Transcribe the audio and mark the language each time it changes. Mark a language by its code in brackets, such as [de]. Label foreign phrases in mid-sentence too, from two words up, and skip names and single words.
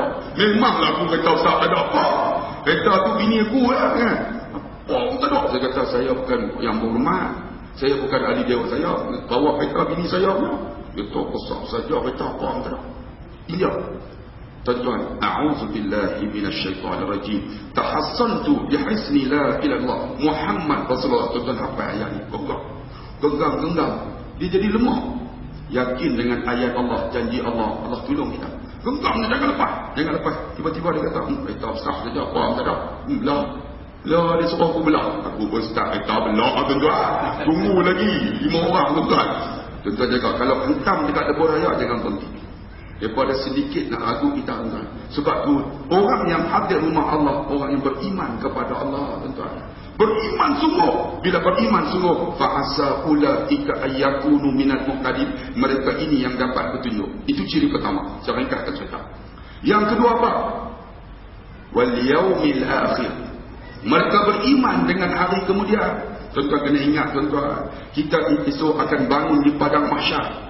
[ms] Memanglah aku kereta besar tak ada apa. Kereta tu bini aku lah kan. Bom tak ada. Saya kata, saya bukan yang berhormat. Saya bukan ahli dewa saya. Bawa kereta bini saya pula. Dia tahu besar saja kereta. Bom tak ada. Iya. Tuan-tuan, [ar] أعوذ بالله من الشيطان الرجيم. تحصنت بحصن لا إله إلا الله محمد رسول الله. [ms] Tuan-tuan hafal ayat ni. Genggam. Dia jadi lemah. Yakin dengan ayat Allah, janji Allah, Allah tolong kita. Genggam dia, jangan lepas. Tiba-tiba dia kata, kereta besar saja, apa tak ada. Lah, dia suruh aku belah. Aku pun start kereta belah tuan-tuan. Tunggu lagi 5 orang tuan-tuan. Tuan-tuan jaga, kalau hentam dekat dapur raya, jangan berhenti. Daripada sedikit nak ragu kita tuan. Sebab tu orang yang hadir rumah Allah, orang yang beriman kepada Allah tuan-tuan. Beriman sungguh. Bila beriman sungguh, [ar] فعسى أولئك أن يكونوا من المهتدين. [ms] Mereka ini yang dapat petunjuk. Itu ciri pertama. Saya ringkaskan cerita. Yang kedua apa? [ar] واليوم الآخر. [ms] Mereka beriman dengan hari kemudian. Tuan-tuan kena ingat tuan-tuan, kita esok akan bangun di padang mahsyar.